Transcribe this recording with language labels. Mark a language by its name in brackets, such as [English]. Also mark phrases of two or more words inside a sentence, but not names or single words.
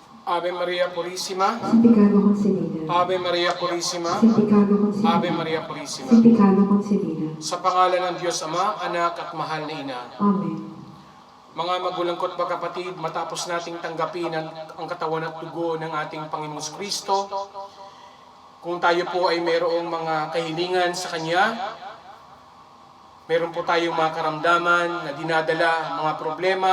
[Spanish] Ave Maria Purísima, sin pecado concebida, Ave Maria Purísima, sin pecado concebida, Ave Maria Purísima. sin pecado concebida. [Filipino] Sa pangalan ng Diyos Ama, Anak at Mahal na Ina. Amen. Mga magulang ko't mga kapatid, matapos nating tanggapin ang katawan at dugo ng ating Panginoong Kristo, kung tayo po ay mayroong mga kahilingan sa Kanya, meron po tayong mga karamdaman na dinadala, mga problema,